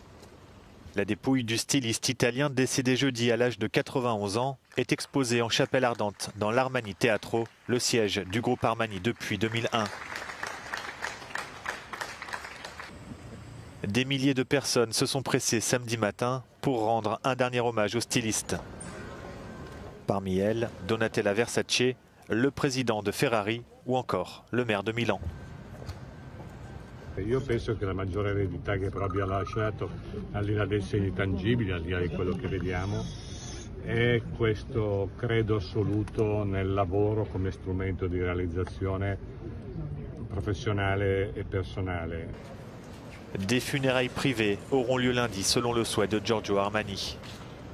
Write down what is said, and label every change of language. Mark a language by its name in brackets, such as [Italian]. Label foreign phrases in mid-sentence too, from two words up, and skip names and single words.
[French] La dépouille du styliste italien décédé jeudi à l'âge de 91 ans est exposée en chapelle ardente dans l'Armani Teatro, le siège du groupe Armani depuis 2001. Des milliers de personnes se sont pressées samedi matin pour rendre un dernier hommage au styliste. Parmi elles, Donatella Versace, le président de Ferrari ou encore le maire de Milan. [Italian] Io penso che la maggiore eredità che proprio ha lasciato, al di là dei segni tangibili, al di là di quello che vediamo, è questo credo assoluto nel lavoro come strumento di realizzazione [French] professionnelle et personnelle. Des funérailles privées auront lieu lundi selon le souhait de Giorgio Armani.